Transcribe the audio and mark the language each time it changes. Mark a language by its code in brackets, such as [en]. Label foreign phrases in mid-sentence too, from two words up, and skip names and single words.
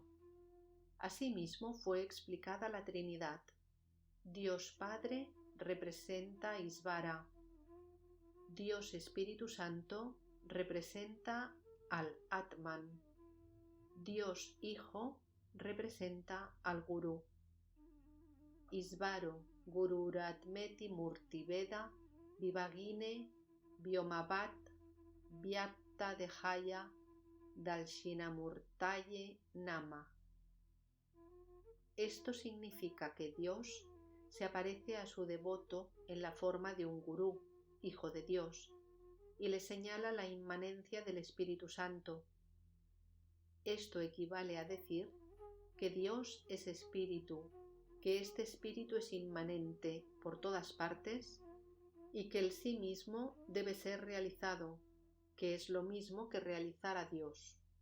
[es] Asimismo fue explicada la Trinidad. Dios Padre representa Isvara. Dios Espíritu Santo representa al Atman. Dios Hijo representa al Gurú. [sa] Isvaro Gururatmeti Murtiveda Vivagine Vyomabhat Vyapta Dehaya Dalshinamurtaye Nama. [es] Esto significa que Dios se aparece a su devoto en la forma de un gurú, hijo de Dios, y le señala la inmanencia del Espíritu Santo. Esto equivale a decir que Dios es espíritu, que este espíritu es inmanente por todas partes y que el sí mismo debe ser realizado, que es lo mismo que realizar a Dios.